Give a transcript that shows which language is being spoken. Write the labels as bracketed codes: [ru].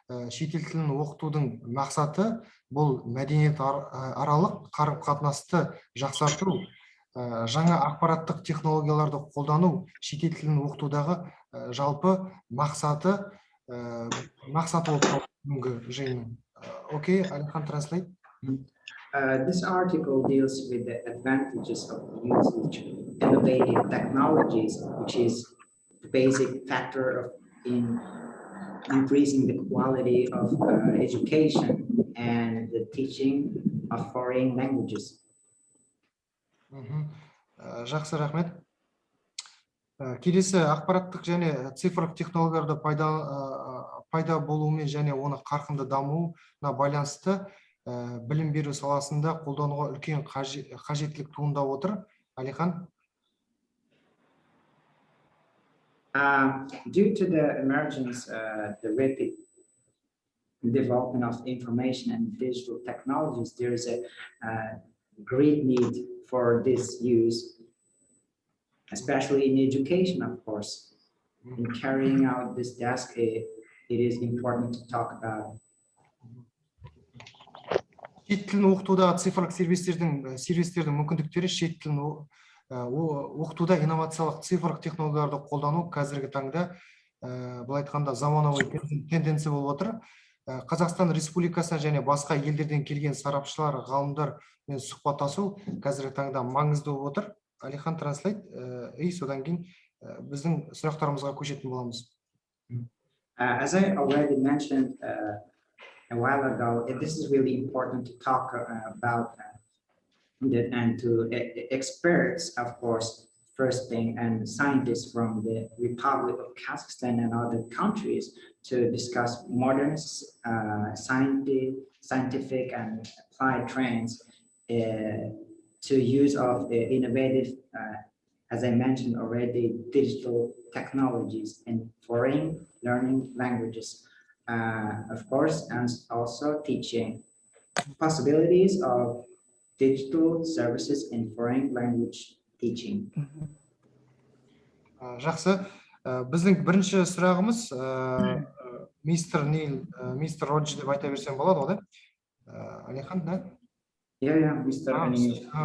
[kk] Шетел тілін оқытудың мақсаты бұл мәдениет аралық қарым-қатынасты жақсарту, жаңа ақпараттық технологияларды қолдану шетел тілін оқытудағы жалпы мақсаты болып бүгінгі жиынның. [en] Окей, Алихан, translate. This article deals with the advantages of using innovative technologies, which is the basic factor in increasing the quality of education and the teaching of foreign languages. [kk] Жақсы, рахмет. Келесі ақпараттық және цифрлық технологияларды пайда болуымен және оны қарқынды дамуына байланысты білім беру саласында қолдануға үлкен қажеттілік туындап отыр. Алихан. [en] Due to the emergence, the rapid development of information and digital technologies, there is a great need for this use, especially in education, of course. In carrying out this task, it is important to talk about. [kk] Шет тілін оқытудағы цифрлық сервистердің мүмкіндіктері шет тілін оқытуда инновациялық цифрлық технологияларды қолдану қазіргі таңда былай айтқанда заманауи тенденция болып отыр. Қазақстан Республикасына және басқа елдерден келген сарапшылар, ғалымдар мен сұхбаттасу қазіргі таңда маңызды болып отыр. Алихан транслейт содан кейін біздің сұрақтарымызға көшетін боламыз. [en] As I already mentioned a while ago, this is really important to talk about and to experts, of course, first thing, and scientists from the Republic of Kazakhstan and other countries to discuss modern scientific and applied trends to use of the innovative, as I mentioned already, digital technologies in foreign learning languages. Of course, and also teaching possibilities of digital services in foreign language teaching. [kk] Жақсы. Біздің бірінші сұрағымыз мистер Нил, мистер Родж деп айта берсем болады ғой, да? Алихан, да? [en] Yeah, мистер Нил.